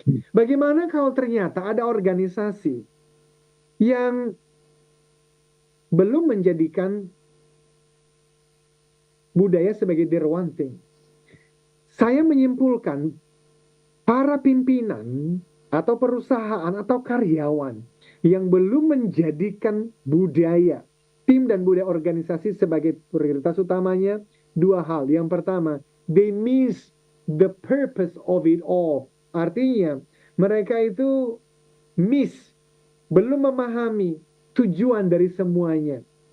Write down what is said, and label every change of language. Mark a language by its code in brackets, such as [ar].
[id] Bagaimana kalau ternyata ada organisasi yang belum menjadikan budaya sebagai [en] the one thing? [id] Saya menyimpulkan para pimpinan atau perusahaan atau karyawan yang belum menjadikan budaya, tim dan budaya organisasi sebagai prioritas utamanya, dua hal. Yang pertama, [en] they miss the purpose of it all. [id] Artinya, mereka itu belum memahami tujuan dari semuanya.